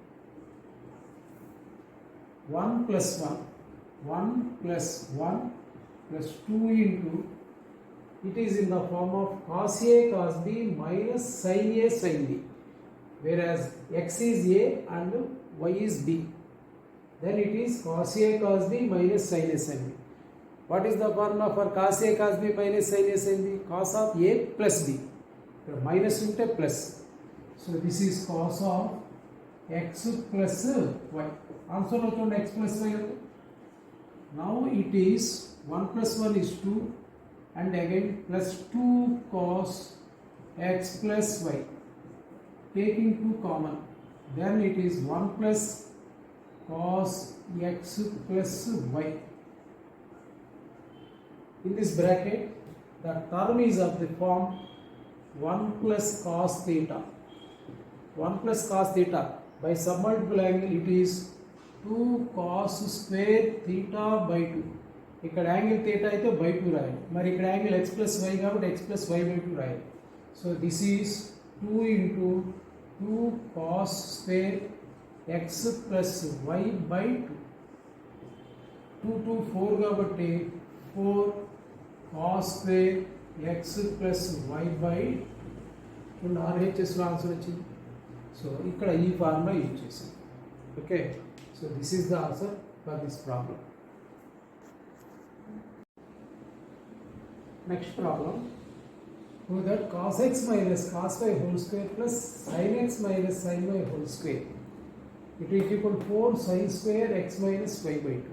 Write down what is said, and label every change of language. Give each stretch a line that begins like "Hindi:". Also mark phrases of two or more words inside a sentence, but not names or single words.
English: 1 plus 1 plus 1 plus 2 into, it is in the form of cos A cos B minus sin A sin B, whereas x is A and y is B. Then it is cos A cos B minus sin A sin B. What is the formula for cos A cos B minus sin A sin B? Cos of A plus B. Minus into plus. So this is cos of x plus y. Also note on x plus y. Now it is 1 plus 1 is 2. And again plus 2 cos x plus y, taking 2 common, then it is 1 plus cos x plus y. In this bracket the term is of the form 1 plus cos theta. 1 plus cos theta by submultiple angle it is 2 cos square theta by 2.
Telugu: ఇక్కడ
English: angle theta
Telugu: అయితే బై 2 రాయాలి, మరి ఇక్కడ
English: angle x plus y
Telugu: కాబట్టి
English: x plus y by 2
Telugu: రాయాలి.
English: So this is 2 into 2 cos square x plus y by 2. 2 2 4 కాబట్టి 4 cos square x plus y by 2.
Telugu: ఆర్హెచ్ఎస్లో ఆన్సర్ వచ్చింది. సో ఇక్కడ ఈ
English: formula use
Telugu: చేసాం.
English: Okay, so this is the answer for this problem. Next problem, prove that cos x minus cos y whole square plus sin x minus sin y whole square it is equal to 4 sin square x minus y by 2.